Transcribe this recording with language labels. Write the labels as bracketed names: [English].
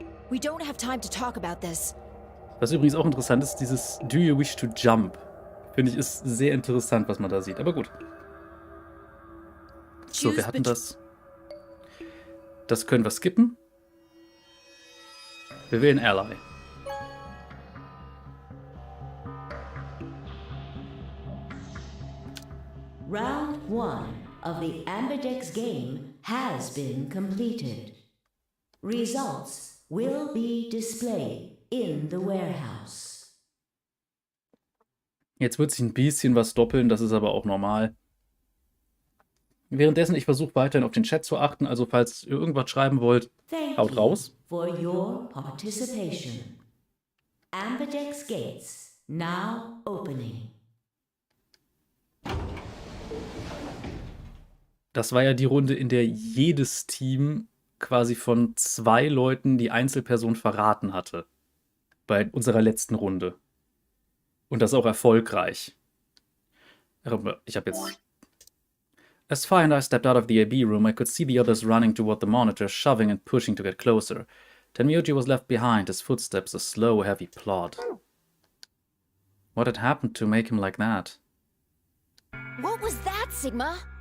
[English] We don't have time to talk about this. [German] Was übrigens auch interessant ist, dieses [English] Do you wish to jump? [German] Finde ich, ist sehr interessant, was man da sieht. Aber gut. So, wir hatten das. Das können wir skippen. Wir wählen Ally. [English] Round 1 of the Ambidex game has been completed. Results will be displayed in the warehouse. [German] Jetzt wird sich ein bisschen was doppeln, das ist aber auch normal. Währenddessen, ich versuche weiterhin auf den Chat zu achten, also falls ihr irgendwas schreiben wollt, [English] Thank [German] haut [English] you [German] raus. [English] for your participation. Ambidex gates now opening. [German] Das war ja die Runde, in der jedes Team quasi von 2 Leuten die Einzelperson verraten hatte. Bei unserer letzten Runde. Und das auch erfolgreich. Ich habe jetzt... [English] As Fi and I stepped out of the AB room, I could see the others running toward the monitor, shoving and pushing to get closer. Tenmyoji was left behind, his footsteps a slow, heavy plod. What had happened to make him like that? What was that, Sigma?